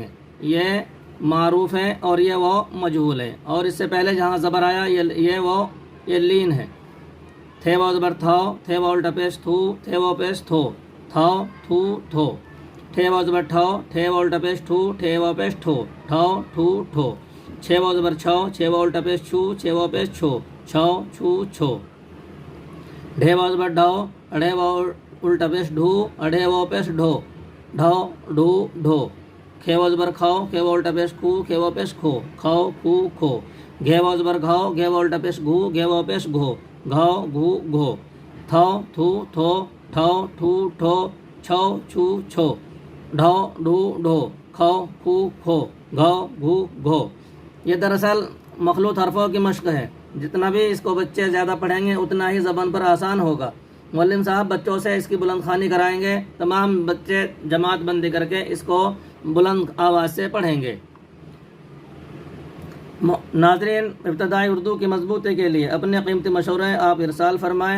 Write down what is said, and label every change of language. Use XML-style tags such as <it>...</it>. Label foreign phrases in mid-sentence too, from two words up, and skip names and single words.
<ur>یہ معروف ہے اور یہ وہ مجہول ہے، اور اس سے پہلے جہاں زبر آیا یہ لین ہے۔ تھے وہ زبر تھو، تھے وہ الٹا پیش تھو، تھے وہ پیش تھو، تھو تھو تھو۔ ٹھے وہ زبر ٹھو، ٹھے وہ الٹا پیش ٹھو، ٹھے وہ پیش ٹھو، ٹھو ٹھو ٹھو۔ چھے وہ زبر چھو، چھے وہ الٹا پیش چھو، چھے وہ پیش چھو، چھو چھو چھو۔ ڈھے وہ زبر ڈھو، اڑھے وہ الٹا پیش ڈھو، اڑھے وہ پیش ڈھو، ڈھو ڈھو ڈھو۔ کھے وہ زبر کھو، کھے وہ الٹا پیش کھو، کھے وہ پیش کھو، کھو کھو کھو۔ گھے وہ زبر گھو، گھے وہ الٹا پیش گھو، گھے وہ پیش گھو، گھو گھو گھو۔ تھو تھو تھو، ٹھو ٹھو ٹھو، چھو چھو چھو۔ ڈھو ڈھو ڈھو، کھو کھو کھو، گھو گھو گھو۔ یہ دراصل مخلوط حرفوں کی مشق ہے۔ جتنا بھی اس کو بچے زیادہ پڑھیں گے اتنا ہی زبان پر آسان ہوگا۔ معلم صاحب بچوں سے اس کی بلند خوانی کرائیں گے، تمام بچے جماعت بندی کر کے اس کو بلند آواز سے پڑھیں گے۔ ناظرین، ابتدائی اردو کی مضبوطی کے لیے اپنے قیمتی مشورے آپ ارسال فرمائیں۔</ur>